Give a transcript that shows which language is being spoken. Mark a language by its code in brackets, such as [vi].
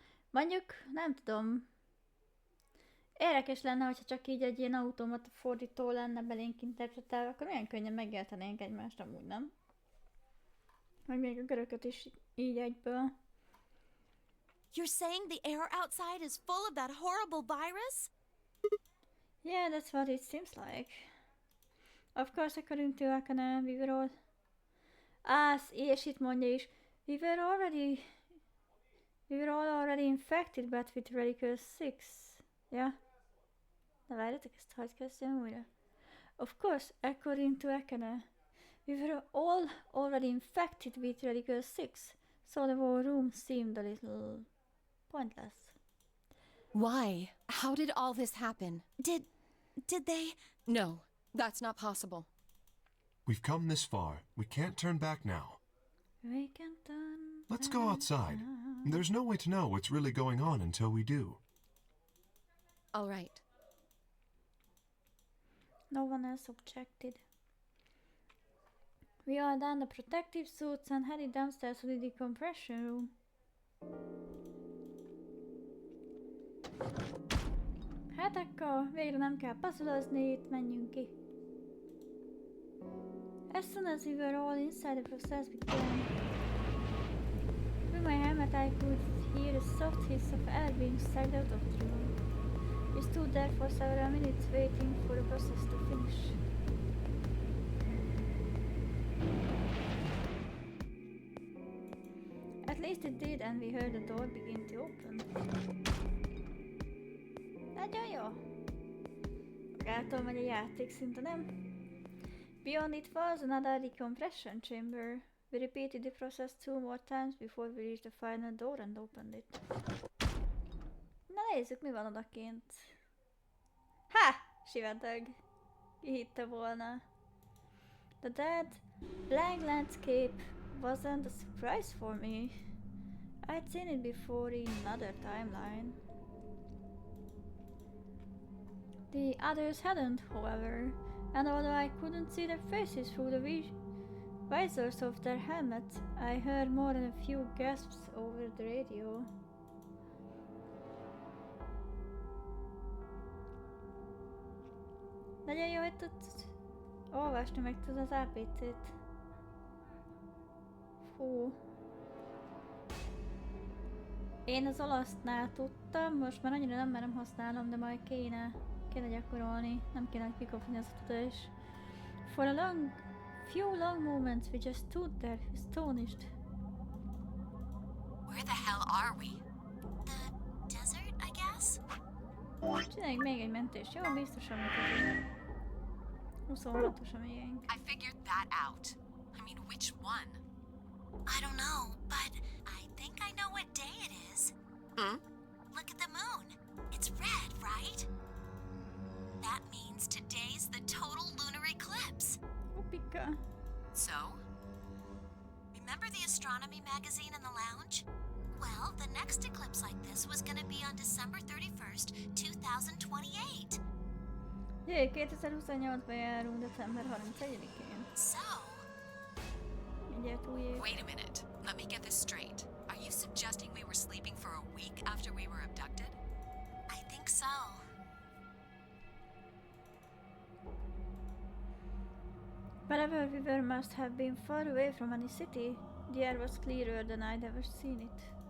[hu] Mondjuk, nem tudom. Érdekes lenne, hogyha csak így egy ilyen automata fordító lenne belénk interpretálva, akkor milyen könnyen megértenénk egymást, amúgy nem? Meg még a görögöt is így egyből. [en] You're saying the air outside is full of that horrible virus? Yeah, that's what it seems like. Of course, according to Akane, we were all... [hu] és itt mondja is, [en] we were all already infected, but with radical 6. Yeah? [hu] De várjatok, ezt hadd kezdjem újra. [en] Of course, according to Akane, we were all already infected with radical 6. So the whole room seemed a little pointless. Why? How did all this happen? Did they? No, that's not possible. We've come this far. We can't turn back now. We can turn Let's go outside. There's no way to know what's really going on until we do. All right. No one else objected. We all donned the protective suits and headed downstairs to the decompression room. [hu] Hát akkor végre nem kell puzzlezni, itt menjünk ki. [en] As soon as we were all inside, the process began. Through my helmet I could hear the soft hiss of air being sucked out of the room. We stood there for several minutes waiting for the process to finish. At least it did, and we heard the door begin to open. [hu] Nagyon jó! Magától megy a játék szinte, nem? [en] Beyond it was another decompression chamber. We repeated the process 2 more times before we reached the final door and opened it. [hu] Na nézzük, mi van odakint. Ha! Sivatag. Ki hitte volna. [en] The dead, blank landscape wasn't a surprise for me. I'd seen it before in another timeline. The others hadn't, however, and although I couldn't see their faces through the visors of their helmets, I heard more than a few gasps over the radio. [hu] Nagyon jó, hogy tudsz olvasni, meg tudod az APC-t. Fú. Én az olasznál tudtam, most már annyira nem merem használnom, de majd kéne gyakorolni, nem kéne kikapni az tudást. [en] For a few long moments we just stood there, astonished. Where the hell are we? The desert, I guess? [hu] Csináljunk még egy mentést, jó? Biztosan mutatunk. 26-os a miénk. [en] I figured that out. I mean, which one? I don't know, but I think I know what day it is. Hmm? Look at the moon. It's red, right? That means today's the total lunar eclipse. Upika. So? Remember the astronomy magazine in the lounge? Well, the next eclipse like this was gonna be on December 31st, 2028. [hu] Jé, 2028-ban járunk december 31-én. [en] So, [hu] Mindjárt új év. [en] Wait a minute. Let me get this straight. Are you suggesting we were sleeping for a week after we were abducted? I think so. Wherever we were must have been far away from any city. The air was clearer than I'd ever seen it.